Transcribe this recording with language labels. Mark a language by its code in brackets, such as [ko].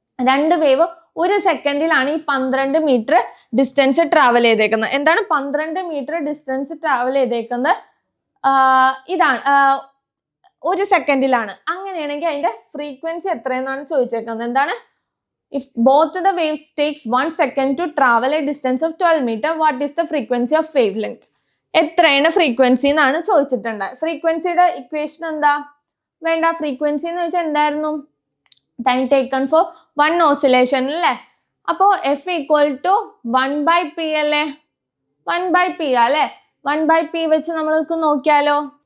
[ml] രണ്ട് വേവ് ഒരു സെക്കൻഡിലാണ് ഈ 12 മീറ്റർ ഡിസ്റ്റൻസ് ട്രാവൽ ചെയ്തേക്കുന്നത്. എന്താണ് 12 മീറ്റർ ഡിസ്റ്റൻസ് ട്രാവൽ ചെയ്തേക്കുന്നത്? ഇതാണ് ഒരു സെക്കൻഡിലാണ്. അങ്ങനെയാണെങ്കിൽ അതിന്റെ ഫ്രീക്വൻസി എത്രയെന്നാണ് ചോദിച്ചേക്കുന്നത്. എന്താണ്? [en] If both the waves takes 1 second to travel a distance of 12 meter, what is the frequency of wavelength? [ml] എത്രയാണ് ഫ്രീക്വൻസി എന്നാണ് ചോദിച്ചിട്ടുണ്ട്. ഫ്രീക്വൻസിയുടെ ഇക്വേഷൻ എന്താ? വേണ്ട, ഫ്രീക്വൻസി എന്ന് വെച്ചാൽ എന്തായിരുന്നു? [en] Time taken for 1 oscillation അല്ലേ? അപ്പോ F equal to 1/p അല്ലേ? 1/p അല്ലേ? [ml] 1/p വെച്ച് നമ്മൾക്ക് നോക്കിയാലോ?